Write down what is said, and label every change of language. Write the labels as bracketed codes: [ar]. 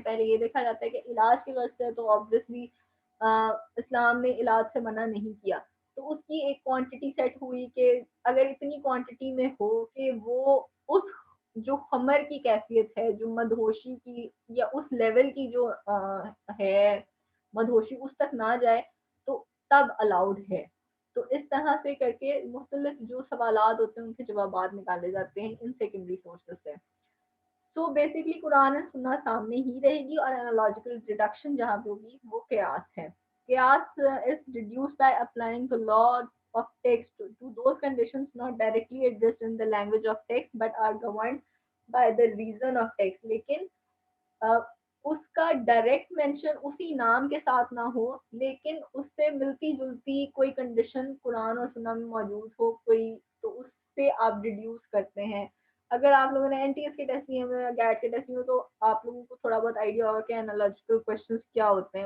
[ur] پہلے یہ دیکھا جاتا ہے کہ علاج کی غرض سے تو آبویسلی اسلام نے علاج سے منع نہیں کیا، تو اس کی ایک کوانٹٹی سیٹ ہوئی کہ اگر اتنی کوانٹٹی میں ہو کہ وہ اس جو خمر کی کیفیت ہے، جو مدہوشی کی یا اس لیول کی جو ہے مدہوشی اس تک نہ جائے، تو تب الاؤڈ ہے. تو اس طرح سے کر کے مختلف جو سوالات ہوتے ہیں ان کے جوابات نکالے جاتے ہیں ان سیکنڈری سورسز سے. سو بیسکلی قرآن اور سننا سامنے ہی رہے گی اور انالوجیکل ڈیڈکشن جہاں پہ ہوگی وہ قیاس ہے. [en] قیاس is deduced by applying the law of text to those conditions not directly addressed in the language of text but are governed by the reason of text. [ur] لیکن اس کا ڈائریکٹ مینشن اسی نام کے ساتھ نہ ہو لیکن اس سے ملتی جلتی کوئی کنڈیشن قرآن اور سنہ میں موجود ہو کوئی، تو اس سے آپ ڈیڈیوس کرتے ہیں اگر آپ لوگوں نے NTS کے ٹیسٹ دیے ہوئے یا گیٹ کے ٹیسٹ دیے ہوئے تو آپ لوگوں کو تھوڑا بہت آئیڈیا ہوگا کہ انالوجیکل کویشچنس کیا ہوتے ہیں.